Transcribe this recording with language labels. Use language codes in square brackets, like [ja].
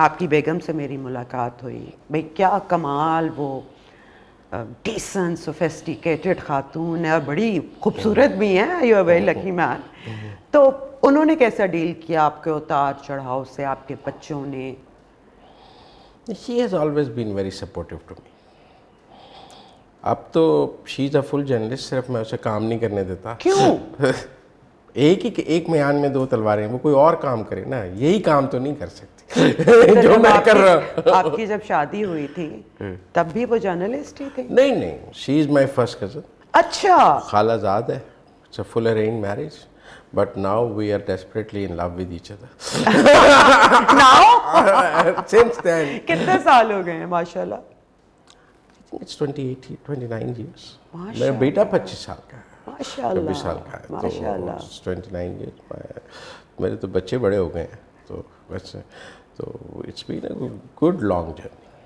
[ur] آپ کی بیگم سے میری ملاقات ہوئی, بھئی کیا کمال, وہ ڈیسنٹ سوفیسٹیکیٹڈ خاتون ہے اور بڑی خوبصورت بھی ہیں. [en] You are very lucky man. [ur] تو انہوں نے کیسا ڈیل کیا آپ کے اتار چڑھاؤ سے, آپ کے بچوں نے؟ [en] She has always been very supportive to me. [ur] اب تو [en] she is a full journalist, [ur] صرف میں اسے کام نہیں کرنے دیتا. کیوں؟ ایک میان میں دو تلواریں, وہ کوئی اور کام کرے نا, یہی کام تو نہیں کر سکتی جو میں کر رہا ہوں. آپ کی جب شادی ہوئی تھی تب بھی وہ جرنلسٹ ہی تھے؟ نہیں, [en] She is my first cousin. [ur] اچھا. خالہ زاد ہے. [en] It's a full arrange marriage, but now we are desperately in love with each other. Now? Since then. [ur] کتنے سال ہو گئے ہیں ماشاءاللہ؟ [en] It's 29 years. [ur] میرا بیٹا 25 سال کا ہے, ماشاء 26 سال اللہ کا ہے, ماشاء اللہ. تو [en] 29 years. [ur] میرے تو بچے بڑے ہو گئے ہیں, تو ویسے تو [en] It's been a good long journey.